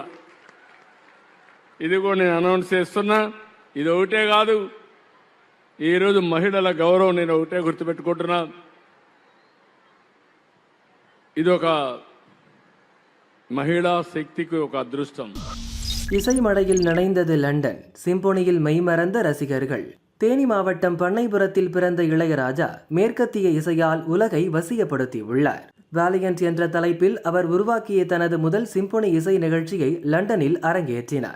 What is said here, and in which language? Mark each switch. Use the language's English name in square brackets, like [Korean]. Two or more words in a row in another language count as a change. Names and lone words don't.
[Telugu] ఇది కూడా నేను అనౌన్స్ చేస్తున్నా. ఇది ఒకటే కాదు, ఈరోజు మహిళల గౌరవం నేను ఒకటే గుర్తుపెట్టుకుంటున్నా. ఇది ఒక మహిళా శక్తికి ఒక అదృష్టం. [Tamil] இசை மழையில் நனைந்தது லண்டன், சிம்பொனியில் மெய்மறந்த ரசிகர்கள். தேனி மாவட்டம் பண்ணைபுரத்தில் பிறந்த இளையராஜா மேற்கத்திய இசையால் உலகை வசியப்படுத்தியுள்ளார். வேலியன்ட் என்ற தலைப்பில் அவர் உருவாக்கிய தனது முதல் சிம்பொனி இசை நிகழ்ச்சியை லண்டனில் அரங்கேற்றினார்.